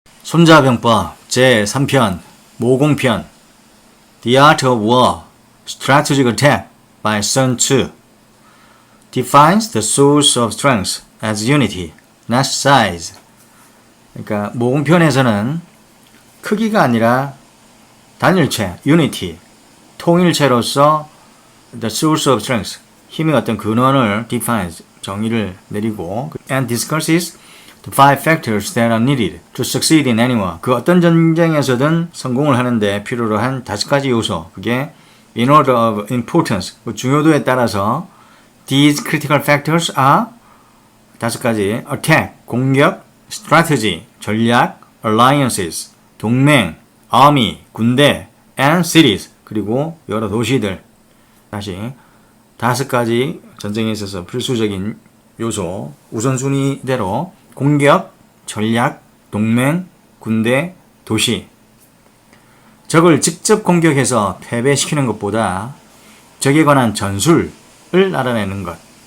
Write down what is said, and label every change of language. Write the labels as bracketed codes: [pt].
[ko] 손자병법 제3편 모공편 [en] The Art of War Strategic Attack by Sun Tzu defines the source of strength as unity, not size. [ko] 그러니까 모공편에서는 크기가 아니라 단일체, unity, 통일체로서 [en] the source of strength, [ko] 힘의 어떤 근원을 defines, 정의를 내리고 [en] and discusses the five factors that are needed to succeed in any war. [ko] 그 어떤 전쟁에서든 성공을 하는데 필요로 한 5가지 요소. [en] 그게 in order of importance, [ko] 그 중요도에 따라서 [en] these critical factors are 5가지 attack, 공격, strategy, 전략, alliances, 동맹, army, 군대, and cities, 그리고 여러 도시들. [ko] 다시 5가지 전쟁에 있어서 필수적인 요소, 우선순위대로 공격, 전략, 동맹, 군대, 도시. 적을 직접 공격해서 패배시키는 것보다 적에 관한 전술을 알아내는 것.